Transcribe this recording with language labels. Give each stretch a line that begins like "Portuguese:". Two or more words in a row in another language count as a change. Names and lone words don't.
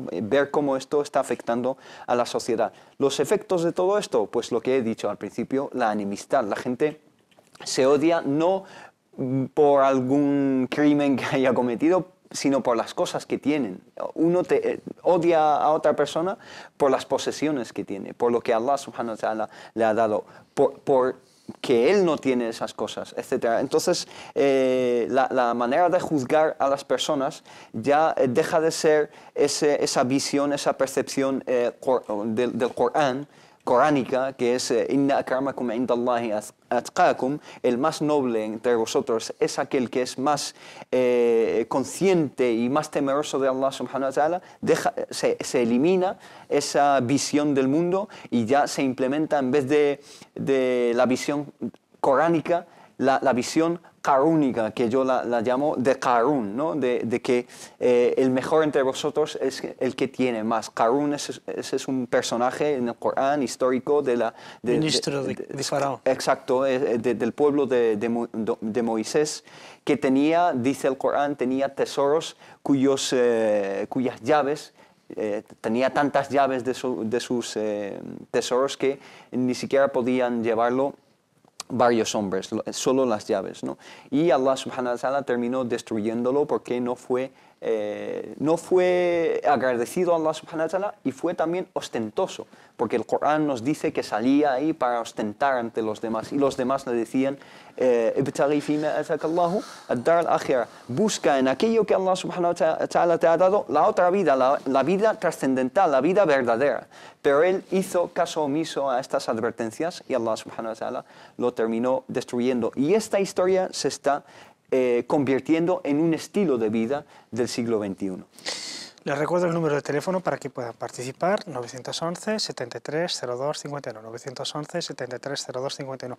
Spanish: Ver cómo esto está afectando a la sociedad. Los efectos de todo esto, pues lo que he dicho al principio, la enemistad. La gente se odia no por algún crimen que haya cometido, sino por las cosas que tienen. Uno odia a otra persona por las posesiones que tiene, por lo que
Arabic: الله سبحانه وتعالى
Spanish: le ha dado, por que él no tiene esas cosas, etc. Entonces, la manera de juzgar a las personas ya deja de ser esa visión, esa percepción del Corán, coránica, que es
Arabic: إن أكرمكم عند الله أتقاكم,
Spanish: el más noble entre vosotros es aquel que es más consciente y más temeroso de
Arabic: الله سبحانه وتعالى.
Spanish: Se elimina esa visión del mundo y ya se implementa, en vez de la visión coránica, la visión carúnica, que yo la llamo de Qarún, ¿no? de que el mejor entre vosotros es el que tiene más. Qarún ese es un personaje en el Corán histórico ministro de Faraón. Exacto, del pueblo de Moisés, que tenía, dice el Corán, tenía tesoros cuyas llaves, tenía tantas llaves de sus tesoros que ni siquiera podían llevarlo varios hombres, solo las llaves, ¿no? Y
Arabic: الله سبحانه وتعالى
Spanish: terminó destruyéndolo porque no fue no fue agradecido a
Arabic: الله سبحانه وتعالى
Spanish: y fue también ostentoso, porque el Corán nos dice que salía ahí para ostentar ante los demás, y los demás le decían,
Arabic: "ابتغ فيما آتاك الله الدار الآخرة",
Spanish: busca en aquello que
Arabic: الله سبحانه وتعالى
Spanish: te ha dado la otra vida, la vida trascendental, la vida verdadera. Pero él hizo caso omiso a estas advertencias y
Arabic: الله سبحانه وتعالى
Spanish: lo terminó destruyendo. Y esta historia se está convirtiendo en un estilo de vida del siglo XXI. Les recuerdo el número de teléfono para que puedan participar, 911 73 02 51, 911 73 02 51.